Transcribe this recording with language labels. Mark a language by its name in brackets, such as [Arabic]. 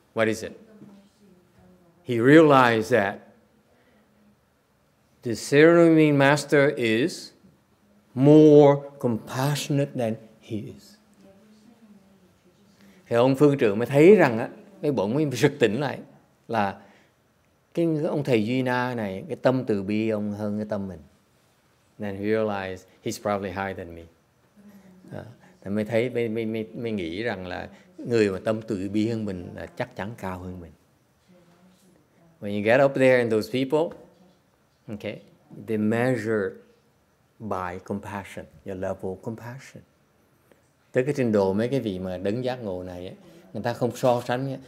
[English] What is it? He realized that the ceremony master is more compassionate than he is. [Vietnamese] Thì ông phương trưởng mới thấy rằng cái bỗng mới sực tỉnh lại là cái ông thầy Duy Na này, cái tâm từ bi ông hơn cái tâm mình. [English] Then he realized he's probably higher than me. [Vietnamese] Thì mới thấy, mới nghĩ rằng là người mà tâm từ bi hơn mình là chắc chắn cao hơn mình. [English] When you get up there and those people, okay, they measure by compassion, your level of compassion. [Vietnamese] Tới cái trình độ mấy cái vị mà đấng giác ngộ này ấy, người ta không so sánh.